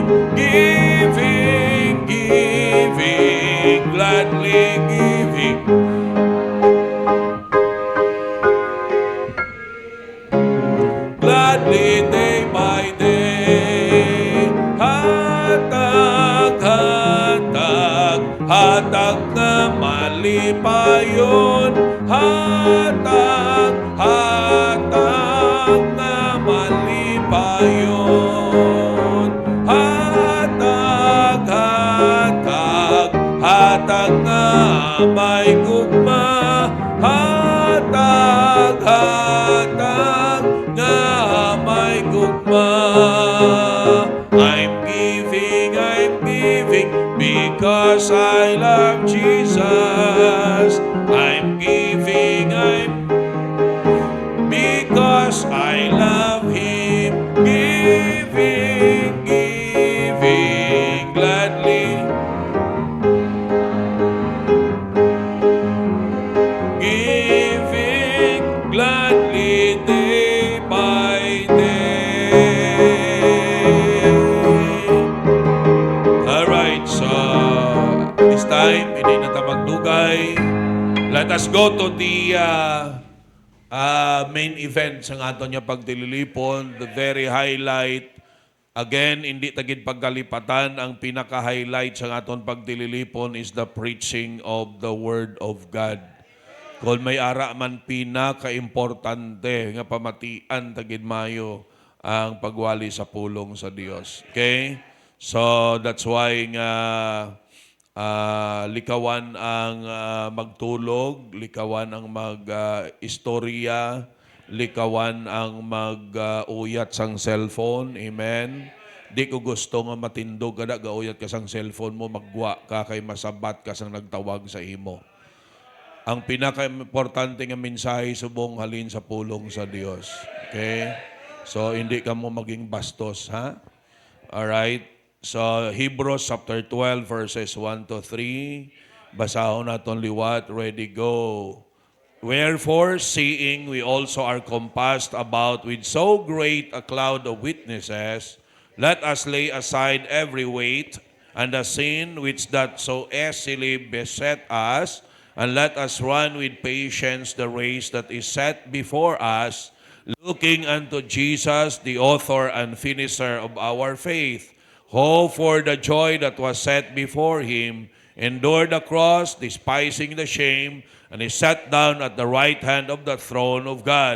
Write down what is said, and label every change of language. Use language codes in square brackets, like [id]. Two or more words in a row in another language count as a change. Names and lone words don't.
[en] Giving, gladly giving. Gladly day by day. [hil] Hatag na malipayon. Hatag na malipayon. Hatag na may gugma. Hatag na may gugma. [en] I'm giving because I love Jesus. I'm giving because I love Him. Giving, gladly. Giving gladly day by day. Alright, so this time, [hil] hindi na ta magdugay. [en] Let us go to the main event [hil] sa aton niya pagdililipon, [en] the very highlight Again, [hil] hindi tagid pagkalipatan, ang pinaka-highlight sa aton pagdililipon [en] is the preaching of the Word of God. [hil] Kung may ara man pinaka-importante nga pamatian tagid mayo ang pagwali sa pulong sa Dios. Okay? [en] So that's why [hil] nga likawan ang magtulog, likawan ang mag-istorya, likawan ang mag-uyat sang cellphone. Amen? Di ko gusto nga matindog kada gauyat ka sang cellphone mo, magwa ka kay masabat ka sang nagtawag sa imo. Ang pinaka-importante nga mensahe subong halin sa pulong sa Dios. Okay? So hindi ka mo maging bastos, ha? Alright? [en] So Hebrews chapter 12 verses 1 to 3. [hil] Basahon naton liwat, [en] ready, go. Wherefore, seeing we also are compassed about with so great a cloud of witnesses, let us lay aside every weight and the sin which doth so easily beset us, and let us run with patience the race that is set before us, looking unto Jesus, the author and finisher of our faith, who for the joy that was set before him endured the cross, despising the shame, and is sat down at the right hand of the throne of God.